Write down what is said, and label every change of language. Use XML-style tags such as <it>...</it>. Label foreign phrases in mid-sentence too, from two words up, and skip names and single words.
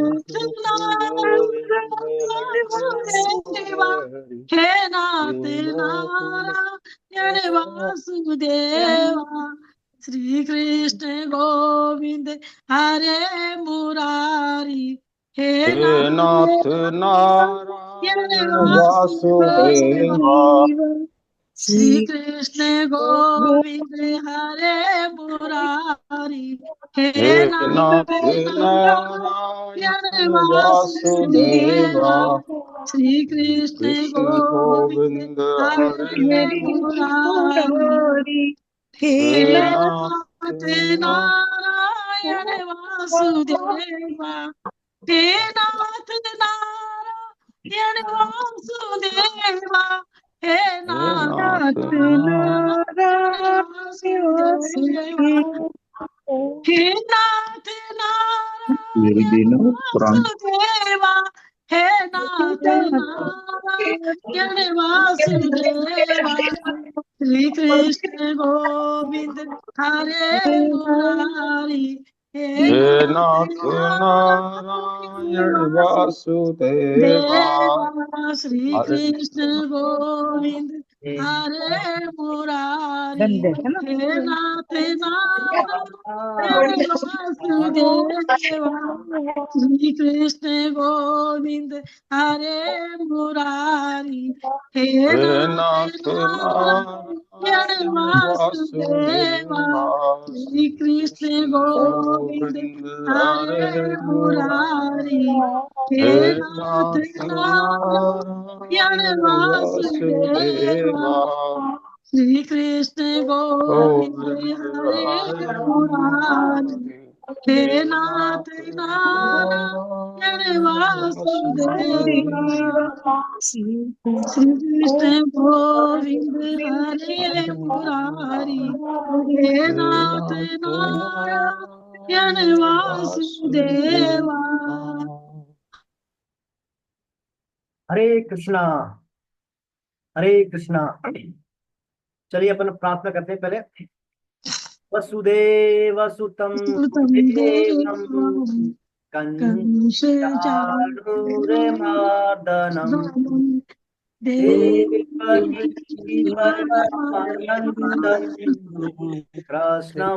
<hi>नाथ नारायण वासुदेवा, हे नाथ नारायण वासुदेवा। श्री कृष्ण गोविंद हरे मुरारी, हे नाथ नारायण नारायण वासुदेवा। वासुदेवा। श्री कृष्ण गोविंद हरे मुरारी, हे हे नाथ नाथ नारायण नारायण वासुदेवा। वासुदेवा। श्री कृष्ण कृष्ण गोविंद गोविंद हरे हरे मुरारी, हे हे हे नाथ नारायण वासुदेवा। हे नाथ नारायण वासुदेवा, हे नाथ नाथ नारायण वासुदेवा। हे नाथ नारायण वासुदेवा, हे नाथ नारायण वासुदेवा। श्री कृष्ण गोविंद हरे मुरारी, हे हे नाथ नाथ नारायण नारायण वासुदेवा। वासुदेवा। श्री हरे कृष्ण गोविंद हरे मुरारी, गंदे है ना। हे नाथ नारायण वासुदेवा। श्री कृष्ण गोविंद हरे मुरारी, हे हे नाथ नाथ नारायण नारायण वासुदेवा। वासुदेवा। श्री कृष्ण कृष्ण गोविंद गोविंद हरे हरे मुरारी, हे हे नाथ नाथ नारायण नारायण वासुदेवा। वासुदेवा। श्री कृष्ण गोविंद गोविंद हरे हरे मुरारी, हे हे नाथ नाथ नारायण नारायण वासुदेवा। वासुदेवा। श्री कृष्ण गोविंद हरे मुरारी, हे हे नाथ नाथ नारायण नारायण वासुदेवा। वासुदेवा। हरे कृष्णा हरे कृष्णा। चलिए अपन प्रार्थना करते हैं पहले।</hi> <sa>वसुदेव सुतम सुतम देवम देवम् कंसचाणूरमर्दनम कंसचाणूरमर्दनम् देवकी देवकी परमानंदम कृष्णं</sa>